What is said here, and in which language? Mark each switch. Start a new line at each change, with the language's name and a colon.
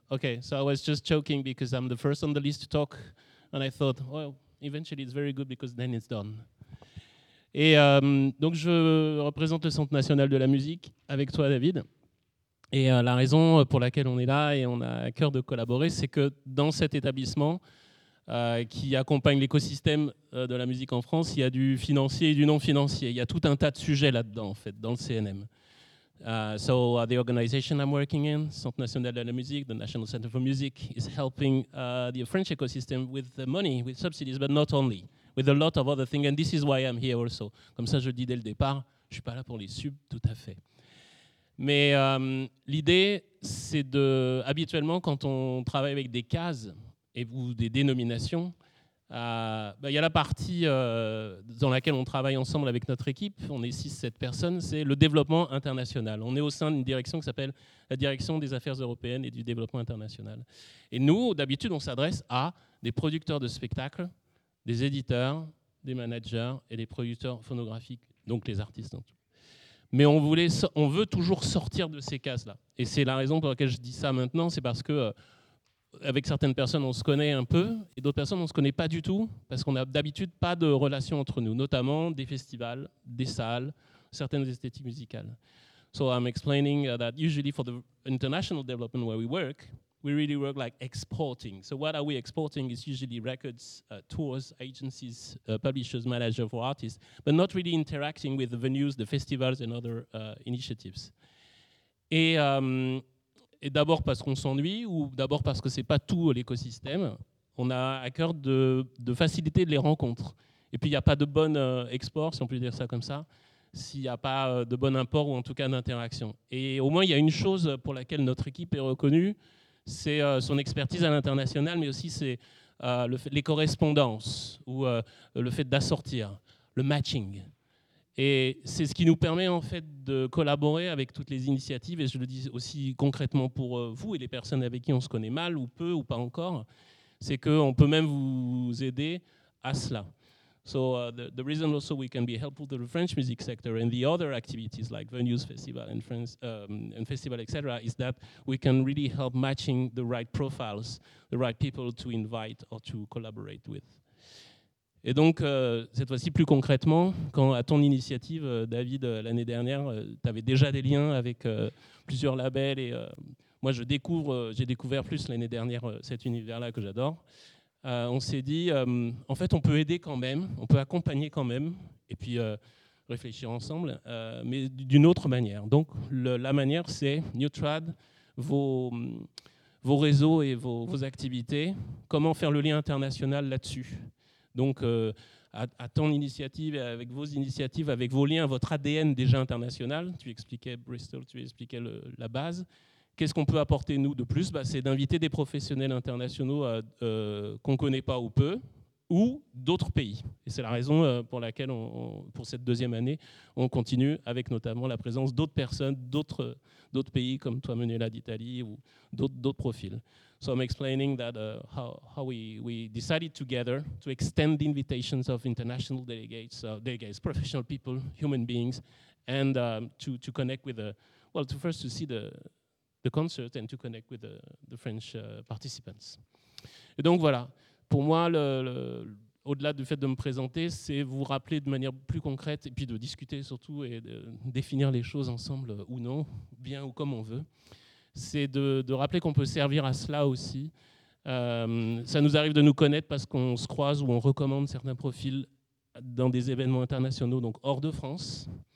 English: Okay, so I was just joking because I'm the first on the list to talk, and I thought, well, eventually it's very good because then it's done.
French: Et donc je représente le Centre National de la Musique avec toi, David. Et la raison pour laquelle on est là et on a à cœur de collaborer, c'est que dans cet établissement qui accompagne l'écosystème de la musique en France, il y a du financier et du non-financier. Il y a tout un tas de sujets là-dedans, en fait, dans le CNM.
English: So the organization I'm working in, Centre National de la Musique, the National Center for Music, is helping the French ecosystem with the money, with subsidies, but not only, with a lot of other things, and this is why I'm here also.
French: Comme ça, je le dis dès le départ, je ne suis pas là pour les subs, tout à fait. Mais l'idée, c'est de, habituellement, quand on travaille avec des cases et, ou des dénominations, il y a la partie dans laquelle on travaille ensemble avec notre équipe, on est 6-7 personnes, c'est le développement international. On est au sein d'une direction qui s'appelle la Direction des Affaires Européennes et du Développement International. Et nous, d'habitude, on s'adresse à des producteurs de spectacles, des éditeurs, des managers et des producteurs phonographiques, donc les artistes. Donc. Mais on veut toujours sortir de ces cases-là. Et c'est la raison pour laquelle je dis ça maintenant, c'est parce que avec certaines personnes, on se connaît un peu, et d'autres personnes, on ne se connaît pas du tout, parce qu'on n'a d'habitude pas de relation entre nous, notamment des festivals, des salles, certaines esthétiques musicales.
English: So I'm explaining that usually for the international development where we really work like exporting. So what are we exporting is usually records, tours, agencies, publishers, managers for artists, but not really interacting with the venues, the festivals and other initiatives.
French: Et d'abord parce qu'on s'ennuie ou d'abord parce que ce n'est pas tout l'écosystème, on a à cœur de faciliter les rencontres. Et puis il n'y a pas de bon export, si on peut dire ça comme ça, s'il n'y a pas de bon import ou en tout cas d'interaction. Et au moins il y a une chose pour laquelle notre équipe est reconnue, c'est son expertise à l'international, mais aussi c'est les correspondances ou le fait d'assortir, le matching. Et c'est ce qui nous permet en fait de collaborer avec toutes les initiatives, et je le dis aussi concrètement pour vous et les personnes avec qui on se connaît mal ou peu ou pas encore, c'est qu'on peut même vous aider à cela.
English: So the reason also we can be helpful to the French music sector and the other activities like venues, festival and France and festival etc. is that we can really help matching the right profiles, the right people to invite or to collaborate with.
French: Et donc, cette fois-ci, plus concrètement, quand à ton initiative, David, l'année dernière, tu avais déjà des liens avec plusieurs labels. Et moi, j'ai découvert plus l'année dernière cet univers-là que j'adore. On s'est dit, en fait, on peut aider quand même, on peut accompagner quand même, et puis réfléchir ensemble, mais d'une autre manière. Donc, la manière, c'est Newtrad, vos réseaux et vos activités. Comment faire le lien international là-dessus ? Donc, à ton initiative, avec vos initiatives, avec vos liens, votre ADN déjà international, tu expliquais Bristol, tu expliquais la base. Qu'est-ce qu'on peut apporter, nous, de plus ? Bah, c'est d'inviter des professionnels internationaux qu'on ne connaît pas ou peu, ou d'autres pays. Et c'est la raison pour laquelle, pour cette deuxième année, on continue avec notamment la présence d'autres personnes, d'autres pays, comme toi, Manuela d'Italie, ou d'autres profils.
English: So I'm explaining that how we decided together to extend the invitations of international delegates, professional people, human beings, and to connect with to see the concert and to connect with the French participants.
French: Et donc voilà, pour moi, au-delà du fait de me présenter, c'est vous rappeler de manière plus concrète et puis de discuter surtout et de définir les choses ensemble ou non, bien ou comme on veut. C'est de rappeler qu'on peut servir à cela aussi. Ça nous arrive de nous connaître parce qu'on se croise ou on recommande certains profils dans des événements internationaux, donc hors de France.